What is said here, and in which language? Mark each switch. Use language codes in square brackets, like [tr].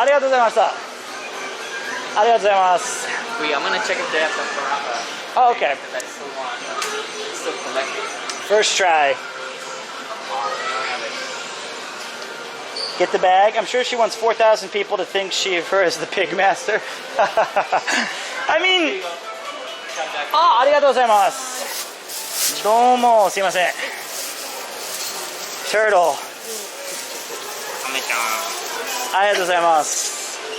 [ja] ありがとうございました。ありがとうございます。 [en] Wait, I'm gonna check if they have some parappa. Oh, okay. Because I still want... still collecting. First try. Get the bag. I'm sure she wants 4,000 people to think she of her as the pig master. I mean... [ja] ありがとうございます。どうも、すいません。Turtle. ありがとうございます。